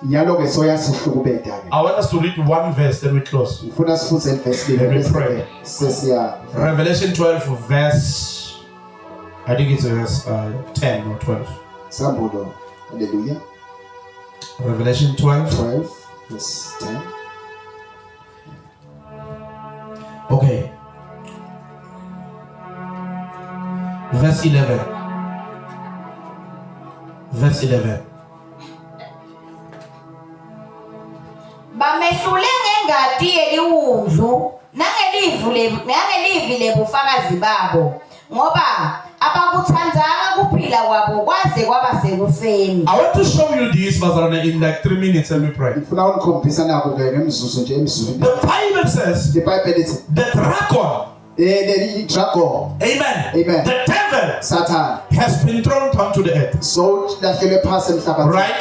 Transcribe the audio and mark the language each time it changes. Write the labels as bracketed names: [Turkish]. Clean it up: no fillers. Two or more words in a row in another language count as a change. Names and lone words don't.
[English] I want us to read one verse, then we close. Then we pray. Revelation 12 verse, I think it's verse 10 or 12. Hallelujah. Revelation 12 verse 10. Okay. Verse 11. Verse 11. [Swati] Bamehlule ngengadi yeliwundlu nangelivi lebufakazi babo ngoba abakuthandzanga kuphila kwabo kwaze kwaba sekufeni. [English] I want to show you this in like 3 minutes and we pray. The Bible says the dragon. Amen. The devil Satan has been thrown down to the earth. Right?